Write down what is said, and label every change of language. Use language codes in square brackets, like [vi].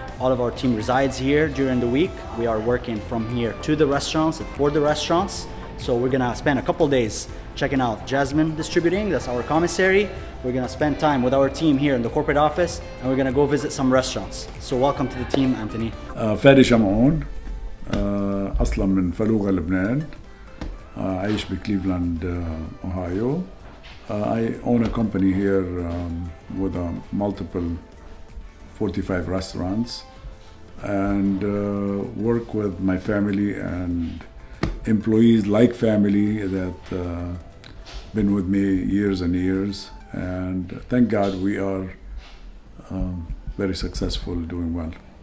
[en] All of our team resides here during the week. We are working from here to the restaurants and for the restaurants. So we're gonna spend a couple days checking out Jasmine Distributing, that's our commissary. We're gonna spend time with our team here in the corporate office, and we're gonna go visit some restaurants. So welcome to the team, Anthony. [ar] فادي شمعون أصلا من فلوغة لبنان. عايش بكليفلاند أوهايو. [en] I own a company here with multiple 45 restaurants, and work with my family and employees like family that been with me years and years, and thank God we are very successful, doing well.